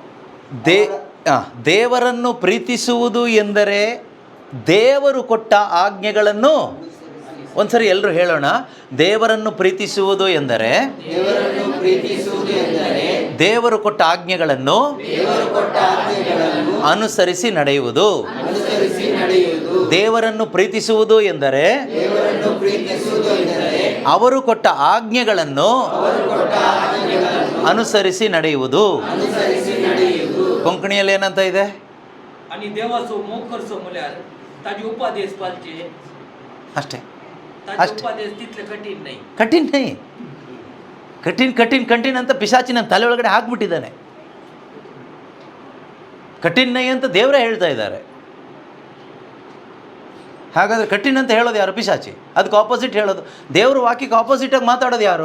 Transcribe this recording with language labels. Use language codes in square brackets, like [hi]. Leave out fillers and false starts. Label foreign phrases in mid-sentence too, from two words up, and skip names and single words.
[kn] ದೇವರನ್ನು ಪ್ರೀತಿಸುವುದು ಎಂದರೆ ದೇವರು ಕೊಟ್ಟ ಆಜ್ಞೆಗಳನ್ನು, ಒಂದ್ಸರಿ ಎಲ್ಲರೂ ಹೇಳೋಣ, ದೇವರನ್ನು ಪ್ರೀತಿಸುವುದು ಎಂದರೆ ದೇವರು ಕೊಟ್ಟ ಆಜ್ಞೆಗಳನ್ನು ಅನುಸರಿಸಿ ನಡೆಯುವುದು. ದೇವರನ್ನು ಪ್ರೀತಿಸುವುದು ಎಂದರೆ ಅವರು ಕೊಟ್ಟ ಆಜ್ಞೆಗಳನ್ನು ಅನುಸರಿಸಿ ನಡೆಯುವುದು. ಕೊಂಕಣಿಯಲ್ಲಿ ಏನಂತ ಇದೆ? [kok] आणि देवाचो मोग करचो म्हळ्यार ताजी उपदेश पाळचे. [kn] ಅಷ್ಟೇ. [kok] ताजी उपदेश तितले कठीण नाही. [kn] ಕಠಿಣ ಅಂತ ಪಿಶಾಚಿ ನನ್ನ ತಲೆ ಒಳಗಡೆ ಹಾಕ್ಬಿಟ್ಟಿದ್ದಾನೆ. ಕಠಿಣ ನೈ ಅಂತ ದೇವರೇ ಹೇಳ್ತಾ ಇದ್ದಾರೆ. ಹಾಗಾದರೆ ಕಠಿಣ ಅಂತ ಹೇಳೋದು ಯಾರು? ಪಿಶಾಚಿ. ಅದಕ್ಕೆ ಆಪೋಸಿಟ್ ಹೇಳೋದು, ದೇವರು ವಾಕ್ಯಕ್ಕೆ ಆಪೋಸಿಟಾಗಿ ಮಾತಾಡೋದು ಯಾರು?